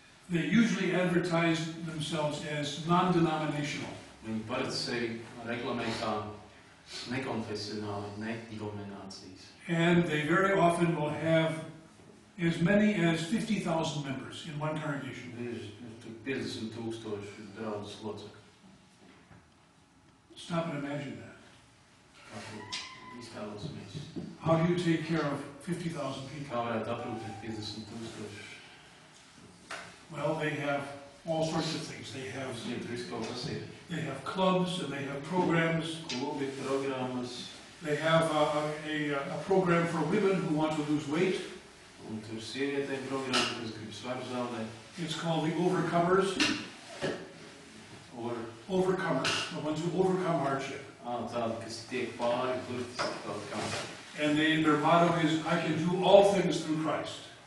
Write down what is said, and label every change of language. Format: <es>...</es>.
<en>They usually advertise themselves as non-denominational.</en> <lv>Viņi parasti sevi reklamē kā nekonfesionāli, nedominācijas.</lv> <en>And they very often will have as many as 50,000 members in one congregation.</en> <lv>Bieži tur 50,000 draudzes locekļu.</lv> <en>Stop and imagine that.</en> <lv>Kā to iztēlosimies?</lv> <en>How do you take care of 50,000 people?</en> <lv>Kā varētu aprūpēt 50,000?</lv> <en>Well, they have all sorts of things. They have</en> <lv>Viss kaut kas ir.</lv> <en>clubs and they have programs.</en> <lv>Klubi, programmas,</lv> <en>They have a program for women who want to lose weight.</en> <lv>un tur sievietēm programma, kas grib svaru zaudēt.</lv> <en>It's called the Overcomers. Or, Overcomers, the ones who overcome hardship.</en> <lv>tādi, kas tiek pāri burtiski kaut kā.</lv> <en>And their motto is, I can do all things through Christ.</en>